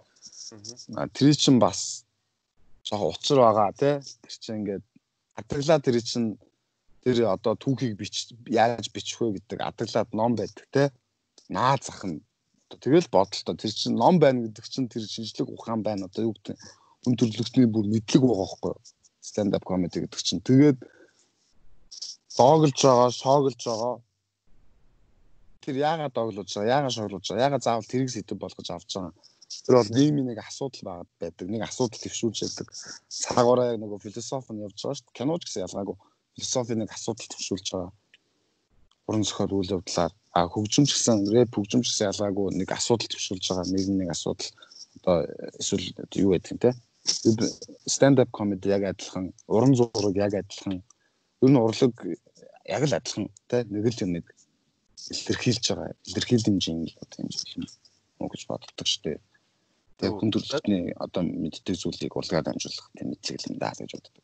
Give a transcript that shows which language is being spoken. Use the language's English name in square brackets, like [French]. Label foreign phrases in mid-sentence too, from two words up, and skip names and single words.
[Mongolian] Тэр чинь бас жоо учир байгаа тий. Тэр чинь ингээд адаглаад тэр одоо түүхийг яаж бичих вэ гэдэг адаглаад ном байдаг тий. Наад зах нь тэгэл бодолтой тэр чинь ном байна гэдэг чинь тэр шинжлэх ухаан байна одоо юу гэдэг хүн төрөлхтний бүр мэдлэг байгаа байхгүй [English] stand up comedy [Mongolian] гэдэг чинь тэгээд дооглож байгаа шоглож байгаа тэр яагаад дооглож байгаа яагаад шоглож байгаа яагаад заавал тэрийг сэдв болгож авч байгаа тэр бол нийгмийн нэг асуудал байдаг нэг асуудал төвшүүлж яадаг цагаараа яг нэг философи нь явж байгаа шүү дээ киноч гэсэн ялгаагүй философийн нэг асуудал төвшүүлж байгаа уран зохиол үйл явдлаар хөгжимч гэсэн рэп хөгжимч гэсэн ялгаагүй нэг асуудал төвшүүлж байгаа нэг асуудал одоо эсвэл юу гэдэг юм те [English] stand up comedy [Mongolian] яг адилхан уран зураг яг адилхан ер нь урлаг яг л адилхан те нэг л юм нэг илэрхийлж байгаа илэрхийл хэмжээний одоо юм шиг юм гэж боддог шүү дээ тэгээ хүн төрөлхтний одоо мэддэг зүйлийг урлагаар дамжуулах тийм мэдлэг юм даа гэж боддог